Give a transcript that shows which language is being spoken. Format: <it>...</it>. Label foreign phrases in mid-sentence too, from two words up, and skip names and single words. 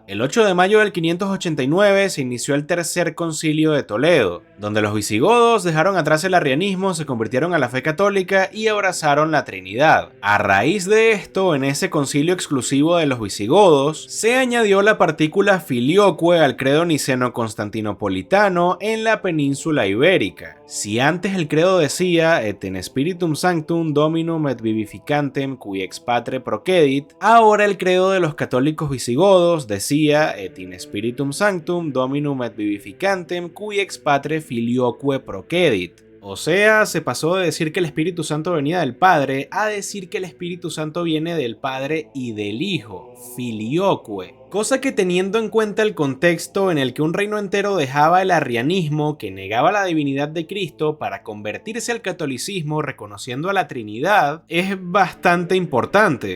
<es>El 8 de mayo del 589 se inició el Tercer Concilio de Toledo, donde los visigodos dejaron atrás el arrianismo, se convirtieron a la fe católica y abrazaron la Trinidad. A raíz de esto, en ese concilio exclusivo de los visigodos, se añadió la partícula filioque al credo niceno-constantinopolitano en la península ibérica. Si antes el credo decía</es> <la>et in spiritum sanctum dominum et vivificantem cui ex patre procedit,</la> <es>ahora el credo de los católicos visigodos decía</es> <la>et in spiritum sanctum dominum et vivificantem cui ex patre filioque procedit.</la> <es>O sea, se pasó de decir que el Espíritu Santo venía del Padre a decir que el Espíritu Santo viene del Padre y del Hijo, filioque. Cosa que, teniendo en cuenta el contexto en el que un reino entero dejaba el arrianismo, que negaba la divinidad de Cristo, para convertirse al catolicismo reconociendo a la Trinidad, es bastante importante.</es>